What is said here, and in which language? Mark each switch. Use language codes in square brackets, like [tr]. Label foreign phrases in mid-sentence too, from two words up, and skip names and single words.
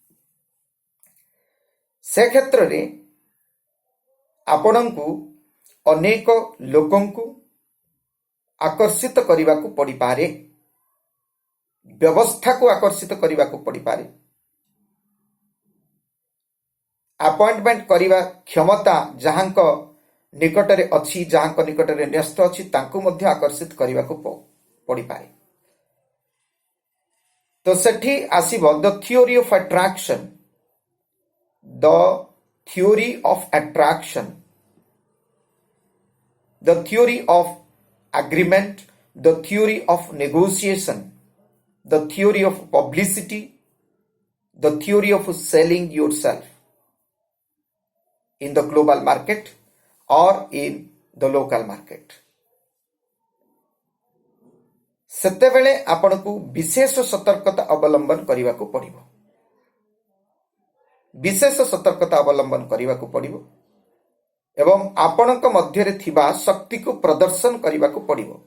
[or] ସେ କ୍ଷେତ୍ରରେ ଆପଣଙ୍କୁ ଅନେକ ଲୋକଙ୍କୁ ଆକର୍ଷିତ କରିବାକୁ ପଡ଼ିପାରେ, ବ୍ୟବସ୍ଥାକୁ ଆକର୍ଷିତ କରିବାକୁ ପଡ଼ିପାରେ, ଆପଏଣ୍ଟମେଣ୍ଟ କରିବା କ୍ଷମତା ଯାହାଙ୍କ ନିକଟରେ ଅଛି, ଯାହାଙ୍କ ନିକଟରେ ନ୍ୟସ୍ତ ଅଛି, ତାଙ୍କୁ ମଧ୍ୟ ଆକର୍ଷିତ କରିବାକୁ ପଡ଼ିପାରେ। ତ ସେଠି ଆସିବ [en] the theory of attraction, the theory of attraction, the theory of agreement, the theory of negotiation, the theory of publicity, the theory of selling yourself in the global market or in the local market. [or] ସେତେବେଳେ ଆପଣଙ୍କୁ ବିଶେଷ ସତର୍କତା ଅବଲମ୍ବନ କରିବାକୁ ପଡ଼ିବ, ବିଶେଷ ସତର୍କତା ଅବଲମ୍ବନ କରିବାକୁ ପଡ଼ିବ ଏବଂ ଆପଣଙ୍କ ମଧ୍ୟରେ ଥିବା ଶକ୍ତିକୁ ପ୍ରଦର୍ଶନ କରିବାକୁ ପଡ଼ିବ।